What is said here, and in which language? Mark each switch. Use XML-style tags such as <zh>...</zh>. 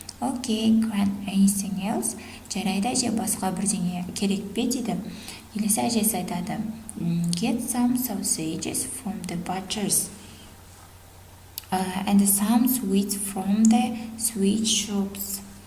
<en>Okay, Gran, anything else?</en> <kk>Жарайды әже, басқа бірдеңе керек пе дейді. Келесі әжесі айтады,</kk> <en>get some sausages from the butchers. And some sweets from the sweet shops.</en>